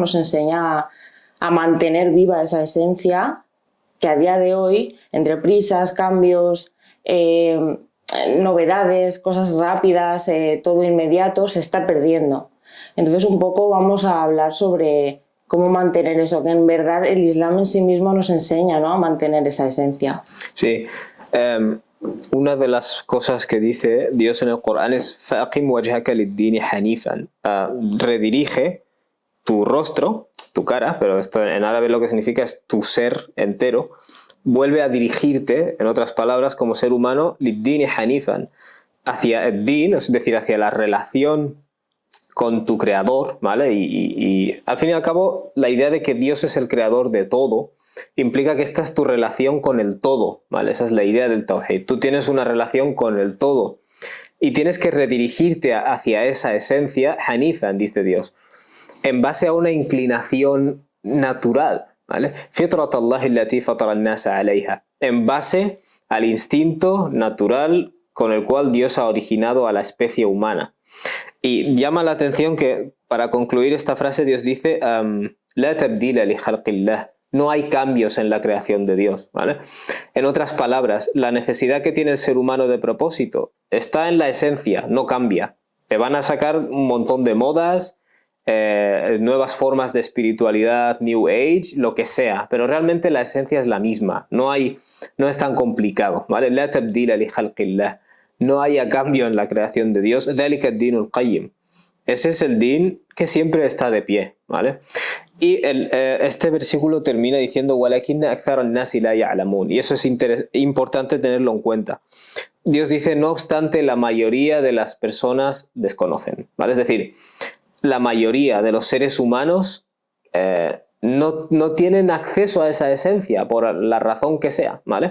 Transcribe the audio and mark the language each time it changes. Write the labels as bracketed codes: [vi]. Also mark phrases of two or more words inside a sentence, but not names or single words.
[es] Nos enseña a mantener viva esa esencia que a día de hoy, entre prisas, cambios, novedades, cosas rápidas, todo inmediato, se está perdiendo. Entonces un poco vamos a hablar sobre cómo mantener eso, que en verdad el Islam en sí mismo nos enseña, ¿no? A mantener esa esencia. Sí. Una de las cosas que dice Dios en el Corán es [ar] فَأَقِمْ وَجْهَكَ لِلدِّينِ حَنِيفًا, [es] redirige tu rostro, tu cara, pero esto en árabe lo que significa es tu ser entero, vuelve a dirigirte, en otras palabras, como ser humano, [ar] لِلدِّينِ حَنِيفًا, [es] hacia el din, es decir, hacia la relación con tu creador, ¿vale? Y al fin y al cabo, la idea de que Dios es el creador de todo implica que esta es tu relación con el todo, ¿vale? Esa es la idea del Tawhid. Tú tienes una relación con el todo y tienes que redirigirte hacia esa esencia, Hanifan, dice Dios, en base a una inclinación natural, ¿vale? [ar] فطرة الله التي فطر الناس عليها, [es] en base al instinto natural con el cual Dios ha originado a la especie humana. Y llama la atención que, para concluir esta frase, Dios dice [ar] لا تبديل لخلق الله, [es] no hay cambios en la creación de Dios, ¿vale? En otras palabras, la necesidad que tiene el ser humano de propósito está en la esencia, no cambia. Te van a sacar un montón de modas, nuevas formas de espiritualidad, [en] New Age, [es] lo que sea, pero realmente la esencia es la misma, no es tan complicado, ¿vale? [ar] لا تبديل لخلق الله, [es] no haya cambio en la creación de Dios. [ar] ذلك الدين القيم. [es] Ese es el din que siempre está de pie, ¿vale? Y este versículo termina diciendo [ar] ولكن أكثر الناس لا يعلمون, [es] y eso es importante tenerlo en cuenta. Dios dice, no obstante, la mayoría de las personas desconocen, ¿vale? Es decir, la mayoría de los seres humanos no tienen acceso a esa esencia por la razón que sea, ¿vale?